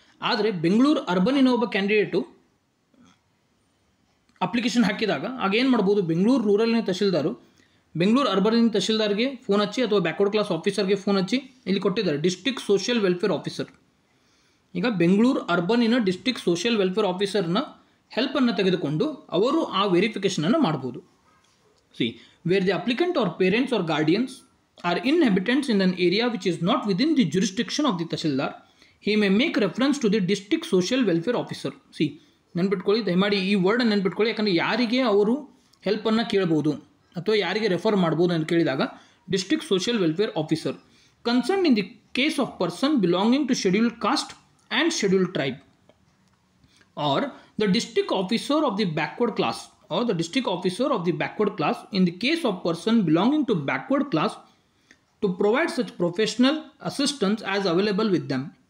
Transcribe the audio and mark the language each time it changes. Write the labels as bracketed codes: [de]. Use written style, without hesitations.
[kn] ಆದರೆ ಬೆಂಗಳೂರು ಅರ್ಬನಿನ ಒಬ್ಬ candidate application ಹಾಕಿದಾಗ ಆಗ ಏನು ಮಾಡ್ಬೋದು, ಬೆಂಗಳೂರು ರೂರಲ್ನ ತಹಶೀಲ್ದಾರು ಬೆಂಗಳೂರು ಅರ್ಬನಿನ ತಹಶೀಲ್ದಾರ್ಗೆ ಫೋನ್ ಹಚ್ಚಿ ಅಥವಾ ಬ್ಯಾಕ್ವರ್ಡ್ ಕ್ಲಾಸ್ ಆಫೀಸರ್ಗೆ ಫೋನ್ ಹಚ್ಚಿ, ಇಲ್ಲಿ ಕೊಟ್ಟಿದ್ದಾರೆ ಡಿಸ್ಟ್ರಿಕ್ಟ್ ಸೋಷಿಯಲ್ ವೆಲ್ಫೇರ್ ಆಫೀಸರ್. ಈಗ ಬೆಂಗಳೂರು ಅರ್ಬನಿನ ಡಿಸ್ಟ್ರಿಕ್ಟ್ ಸೋಷಿಯಲ್ ವೆಲ್ಫೇರ್ ಆಫೀಸರ್ನ ಹೆಲ್ಪನ್ನು ತೆಗೆದುಕೊಂಡು ಅವರು ಆ ವೆರಿಫಿಕೇಷನನ್ನು ಮಾಡ್ಬೋದು. [en] Where the applicant are parents are guardians are inhabitants in an area which is not within the jurisdiction of the Tahsildar, he may make reference to the district social welfare officer. [kn] ನೆನ್ಪಿಟ್ಕೊಳ್ಳಿ, ದಯಮಾಡಿ ಈ ವರ್ಡನ್ನು ನೆನ್ಪಿಟ್ಕೊಳ್ಳಿ, ಯಾಕಂದರೆ ಯಾರಿಗೆ ಅವರು ಹೆಲ್ಪನ್ನು ಕೇಳ್ಬೋದು ಅಥವಾ ಯಾರಿಗೆ ರೆಫರ್ ಮಾಡ್ಬೋದು ಅಂತ ಕೇಳಿದಾಗ [en] District social welfare officer concern in the case of person belonging to scheduled caste and scheduled tribe, or the district officer of the backward class or the district officer of the backward class in the case of person belonging to backward class to provide such professional assistance as available with them.